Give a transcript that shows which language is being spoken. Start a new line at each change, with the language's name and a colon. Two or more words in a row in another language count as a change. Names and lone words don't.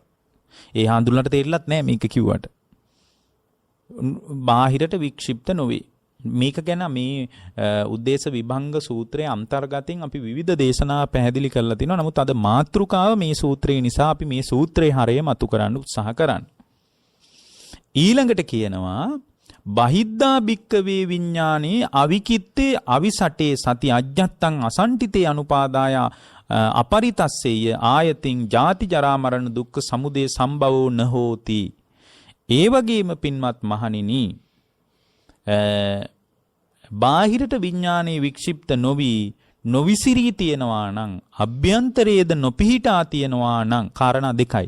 Sinhala: ඒ හඳුනලට තේරිලත් නැහැ මේක කිව්වට. බාහිරට වික්ෂිප්ත නොවේ. මේක ගැන මේ උද්දේශ විභංග සූත්‍රයේ අන්තර්ගතයෙන් අපි විවිධ දේශනා පැහැදිලි කරලා තිනවා. නමුත් අද මාතෘකාව මේ සූත්‍රය නිසා අපි මේ සූත්‍රයේ හරය මතු කරන්න උත්සාහ කරන්නේ. ඊළඟට කියනවා
Pali: බහිද්ධා භික්කවේ විඥානේ අවිකිත්තේ අවිසටේ සති අජ්ජත්තං අසන්ටිතේ අනුපාදාය අපරිතස්සේය ආයතින් ජාති ජරා මරණ දුක්ඛ සමුදය සම්භවෝ නහෝති.
Sinhala: ඒ වගේම පින්වත් මහණෙනි බාහිරට විඥානයේ වික්ෂිප්ත නොවිසිරී තියෙනවා නම් අභ්‍යන්තරයේද නොපිහිටා තියෙනවා නම් කාරණා දෙකයි.